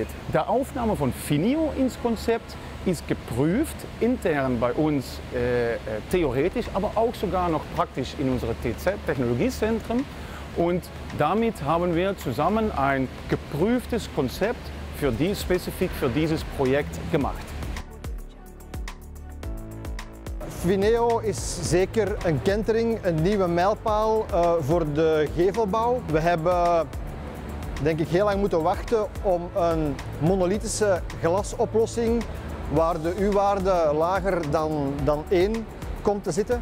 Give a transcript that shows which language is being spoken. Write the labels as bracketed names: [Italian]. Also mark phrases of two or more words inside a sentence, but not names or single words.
[German] Die Aufnahme von Fineo ins Konzept ist geprüft, intern bei uns theoretisch, aber auch sogar noch praktisch in unsere TZ-Technologiezentren. Und damit haben wir zusammen ein geprüftes Konzept spezifisch für dieses Projekt gemacht. [Dutch] Fineo is zeker een kentering, een nieuwe mijlpaal voor de gevelbouw. We hebben denk ik heel lang moeten wachten om een monolithische glasoplossing waar de U-waarde lager dan 1 komt te zitten.